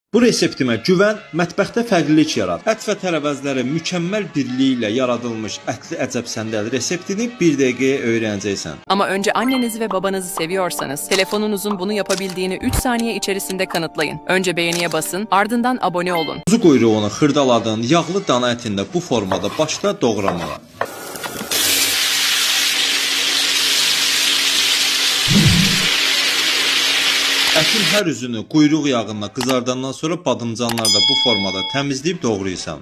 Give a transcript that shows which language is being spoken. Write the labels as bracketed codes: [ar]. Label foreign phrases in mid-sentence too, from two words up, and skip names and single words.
[az] Bu reseptimə güvən, mətbəxdə fərqlilik yarat. Ət və tərəvəzləri mükəmməl birliyi ilə yaradılmış ətli əcəb səndəl reseptini 1 dəqiqəyə öyrənəcəksən. [tr] Ama önce annenizi ve babanızı seviyorsanız telefonunuzun bunu yapabildiğini 3 saniye içerisinde kanıtlayın. Önce beğeniye basın, ardından abone olun. [az] Kuzu quyruğunu xırdaladığın yağlı dana ətində bu formada başla doğramağa. Ətin hər üzünü quyruq yağında qızardandan sonra badımcanları da bu formada təmizləyib doğrayırsan.